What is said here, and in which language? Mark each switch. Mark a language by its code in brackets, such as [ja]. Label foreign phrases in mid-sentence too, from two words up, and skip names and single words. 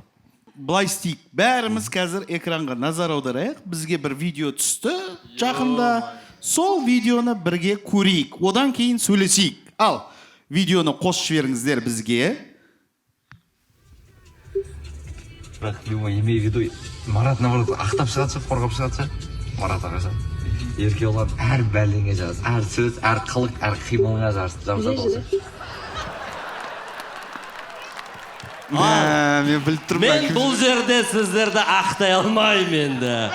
[kk] Былай істейік. Бәріміз қазір экранға назар аударайық. Бізге бір видео түсті жақында. Сол видеоны бірге көрейік. Одан кейін сөйлесейік. Ал, видеоны қосып жіберіңіздер бізге. [ru] Бірақ имей в виду, [kk] Марат наоборот ақтап шығады, қорғап шығады. Марат ағаша. Еркебұлан әр бәлеңе жаз, әр сөз, әр қылық, әр қимылыңа жабысады осы. Мен біліп Мен бұл жерде сіздерді ақтай алмаймын енді.